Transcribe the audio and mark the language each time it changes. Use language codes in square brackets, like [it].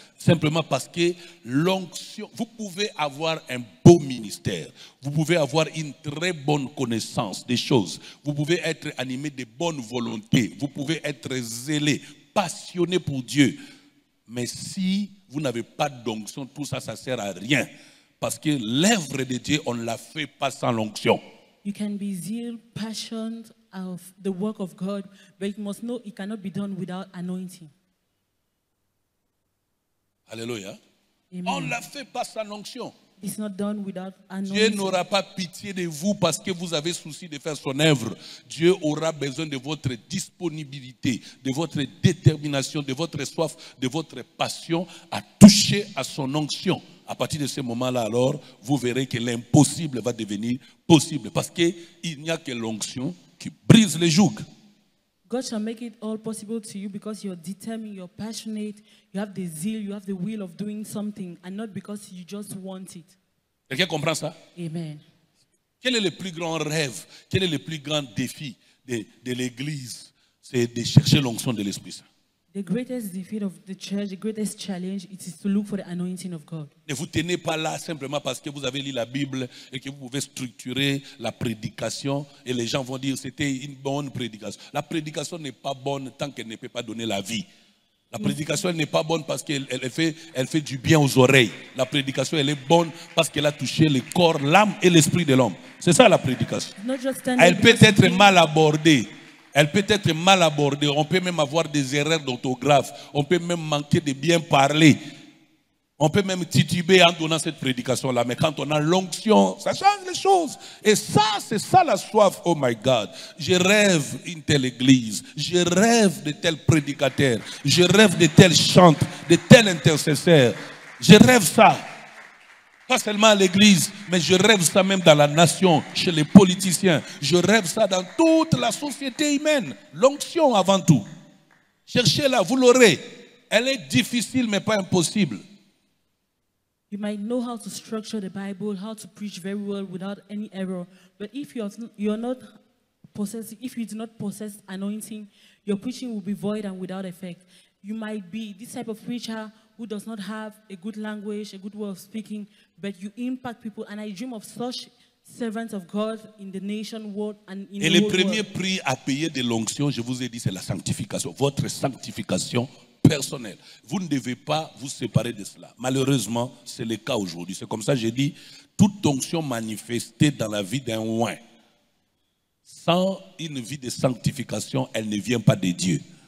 [fr] Simplement parce que l'onction, vous pouvez avoir un beau ministère, vous pouvez avoir une très bonne connaissance des choses, vous pouvez être animé de bonne volonté, vous pouvez être zélé, passionné pour Dieu. Mais si vous n'avez pas d'onction, tout ça, ça ne sert à rien. Parce que l'œuvre de Dieu, on ne la fait pas sans l'onction. [en] You can be zeal, passion of the work of God, but you must know it cannot be done without anointing. [fr] Alléluia. Amen. On ne la fait pas sans onction. [en] It's not done without anointing. [fr] Dieu n'aura pas pitié de vous parce que vous avez souci de faire son œuvre. Dieu aura besoin de votre disponibilité, de votre détermination, de votre soif, de votre passion à toucher à son onction. À partir de ce moment-là, alors, vous verrez que l'impossible va devenir possible parce qu'il n'y a que l'onction qui brise les jougs. [en] God shall make it all possible to you because you're determined, you're passionate, you have the zeal, you have the will of doing something, and not because you just want it. [fr] Quelqu'un comprend ça? Amen. Quel est le plus grand rêve? Quel est le plus grand défi de l'Église? C'est de chercher l'onction de l'Esprit Saint. The greatest defeat of the church, the greatest challenge, it is to look for the anointing of God. Ne vous tenez pas là simplement parce que vous avez lu la Bible et que vous pouvez structurer la prédication et les gens vont dire c'était une bonne prédication. La prédication n'est pas bonne tant qu'elle ne peut pas donner la vie. La prédication n'est pas bonne parce qu'elle fait du bien aux oreilles. La prédication elle est bonne parce qu'elle a touché le corps, l'âme et l'esprit de l'homme. C'est ça la prédication. Elle peut être mal abordée. Elle peut être mal abordée. On peut même avoir des erreurs d'orthographe. On peut même manquer de bien parler. On peut même tituber en donnant cette prédication-là. Mais quand on a l'onction, ça change les choses. Et ça, c'est ça la soif. [en] Oh my God. [fr] Je rêve une telle église. Je rêve de tels prédicateurs. Je rêve de tels chantres, de tels intercesseurs. Je rêve ça. Pas seulement à l'église, mais je rêve ça même dans la nation, chez les politiciens. Je rêve ça dans toute la société humaine. L'onction avant tout. Cherchez-la, vous l'aurez. Elle est difficile, mais pas impossible. [en] You might know how to structure the Bible, how to preach very well without any error. But if you're not possessing, if you do not possess anointing, your preaching will be void and without effect. You might be this type of preacher who does not have a good language, a good way of speaking, but you impact people. And I dream of such servants of God in the nation, world, and in [fr] Et [en] the [fr] le [en] whole [fr] premier [en] world. [fr] prix à payer de l'onction, je vous ai dit, c'est la sanctification. Votre sanctification personnelle. Vous ne devez pas vous séparer de cela. Malheureusement, c'est le cas aujourd'hui. C'est comme ça que j'ai dit, toute onction manifestée dans la vie d'un oint, sans une vie de sanctification, elle ne vient pas de Dieu.